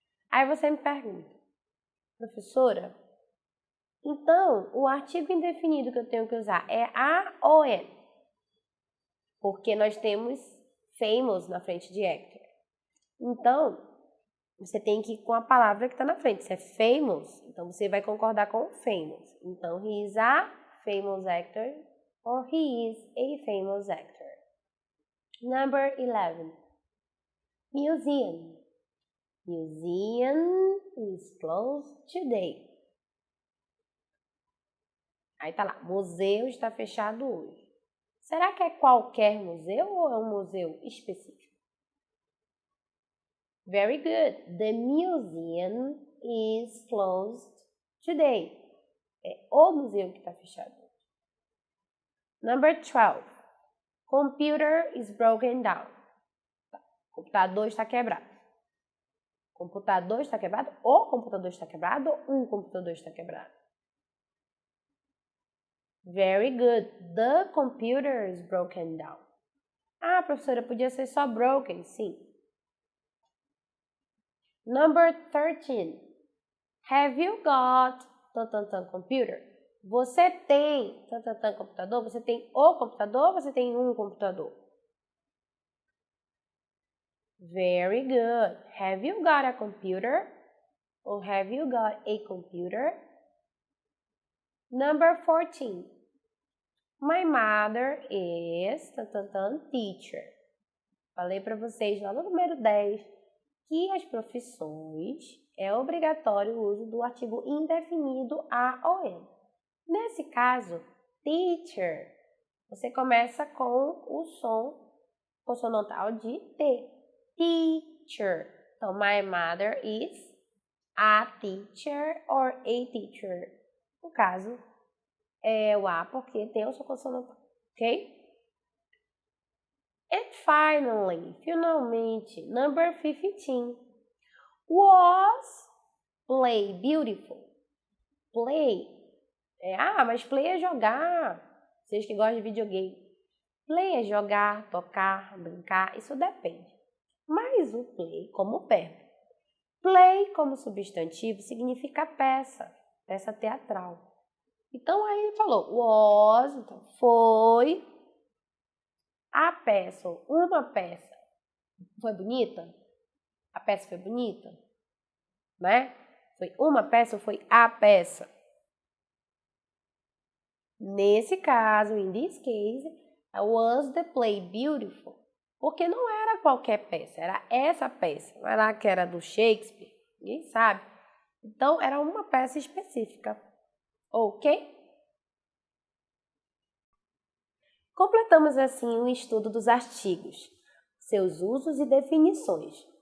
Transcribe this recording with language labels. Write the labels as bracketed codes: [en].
[pt] Aí você me pergunta, professora, então, o artigo indefinido que eu tenho que usar é a ou N? Porque nós temos famous na frente de actor. Então, você tem que ir com a palavra que está na frente. Se é famous, então você vai concordar com famous. [en] Então, he is a famous actor or he is a famous actor. Number 11. Museum. Museum is closed today. [pt] Aí tá lá, museu está fechado hoje. Será que é qualquer museu ou é um museu específico? [en] Very good. The museum is closed today. [pt] É o museu que está fechado hoje. [en] Number 12. Computer is broken down. [pt] O computador está quebrado. Computador está quebrado, o computador está quebrado, ou um computador está quebrado? [en] Very good. The computer is broken down. [pt] Ah, professora, podia ser só broken, sim. [en] Number 13. Have you got computer? [pt] Você tem computador? Você tem o computador ou você tem um computador? [en] Very good. Have you got a computer? Or have you got a computer? Number 14. My mother is teacher. [pt] Falei para vocês lá no número 10 que as profissões é obrigatório o uso do artigo indefinido a ou em. Nesse caso, teacher, você começa com o som consonantal de T. [en] Teacher. Então, my mother is a teacher or a teacher. [pt] No caso, é o A porque tem o som consonantal, ok? [en] And finalmente, number 15. Was play beautiful? Play. [pt] Mas play é jogar. Vocês que gostam de videogame. Play é jogar, tocar, brincar, isso depende. Mas o play como verbo. Play como substantivo significa peça, peça teatral. Então aí ele falou was, então foi a peça, ou uma peça. Foi bonita? A peça foi bonita? Né? Foi uma peça ou foi a peça? Nesse caso, [en] in this case, was the play beautiful? [pt] Porque não era qualquer peça, era essa peça. Não era que era do Shakespeare, ninguém sabe. Então, era uma peça específica. Ok? Completamos assim o estudo dos artigos, seus usos e definições.